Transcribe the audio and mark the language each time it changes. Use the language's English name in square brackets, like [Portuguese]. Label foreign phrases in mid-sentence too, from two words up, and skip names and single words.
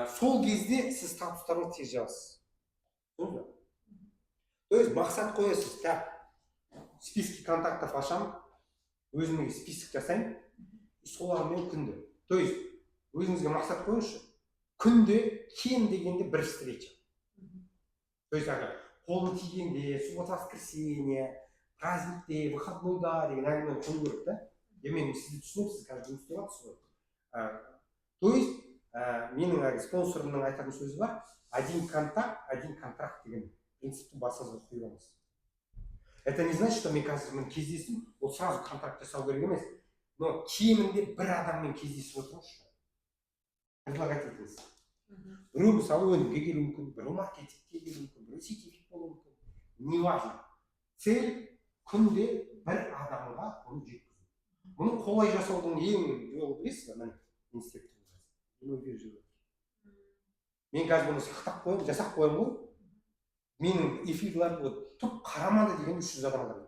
[Kazakh] Сол кезде сіз статустарыңызды тез жазасыз. [Russian] То есть [Kazakh] мақсат қоясыз, [Russian] списки контактов [Kazakh] ашамын, өзімге список жасаймын, солармен күнде. [Russian] То есть [Kazakh] өзіңізге мақсат қойыңызшы, күнде кем дегенде бір встреча. [Russian] То есть [Kazakh] қолын тигенде, [Russian] суббота, воскресенье, [Kazakh] праздникте, выходнойда деген әңгімені қою керек, да? Мен сізді түсінемін, сіз қазір жұмыс істеп жатырсыз ғой. [Russian] То есть [Kazakh] менің спонсорымның айтатын сөзі бар, [Russian] один контакт, один контракт [Kazakh] деген принципті басыңызға қойыңыз. [Russian] Это не значит, что [Kazakh] мен қазір кездесім, ол сразу контракт жасау керек емес, но кемінде бір адаммен кездесіп отырыңызшы. Предлагать етіңіз. Біреу мысалы өнімге келу мүмкін, біреу маркетингке келу мүмкін, біреу сетевик болу мүмкін. [Russian] Не важно. [Kazakh] Цель күнде бір адамға оны жеткізу. Мұны қолай жасаудың ең жолы білесіз бе? Мен істеп тұрмын. Мен қазір бұны сақтап қойым, жасап қойым ғой. Менің эфирларым тұп қарамады деген 300 адам бар.